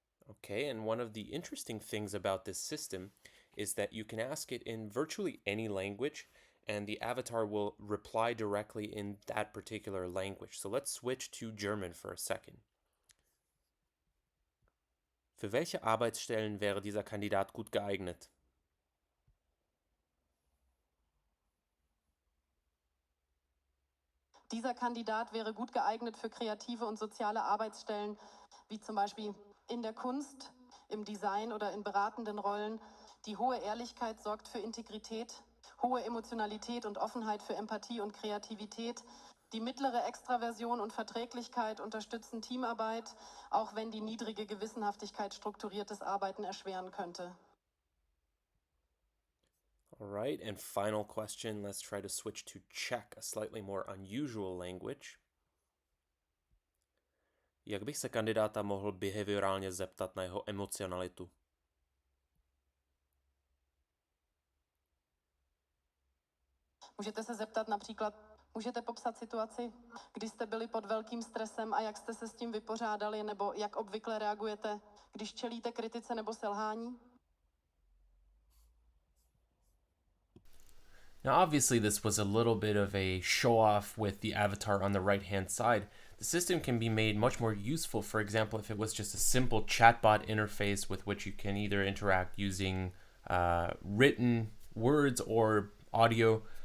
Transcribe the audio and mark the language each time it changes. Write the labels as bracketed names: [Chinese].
[English] Okay, and one of the interesting things about this system is that you can ask it in virtually any language, and the avatar will reply directly in that particular language. So let's switch to German for a second. [German] Für welche Arbeitsstellen wäre dieser Kandidat gut geeignet? Dieser Kandidat wäre gut geeignet für kreative und soziale Arbeitsstellen, wie zum Beispiel in der Kunst, im Design oder in beratenden Rollen. Die hohe Ehrlichkeit sorgt für Integrität, hohe Emotionalität und Offenheit für Empathie und Kreativität. Die mittlere Extraversion und Verträglichkeit unterstützen Teamarbeit, auch wenn die niedrige Gewissenhaftigkeit strukturiertes Arbeiten erschweren könnte. [English] All right, and final question, let's try to switch to Czech, a slightly more unusual language. [Czech] Jak bych se kandidáta mohl behaviorálně zeptat na jeho emocionalitu? Můžete se zeptat například, můžete popsat situaci, kdy jste byli pod velkým stresem a jak jste se s tím vypořádali, nebo jak obvykle reagujete, když čelíte kritice nebo selhání? [English] Now, obviously, this was a little bit of a show off with the avatar on the right hand side. The system can be made much more useful, for example, if it was just a simple chatbot interface with which you can either interact using written words or audio.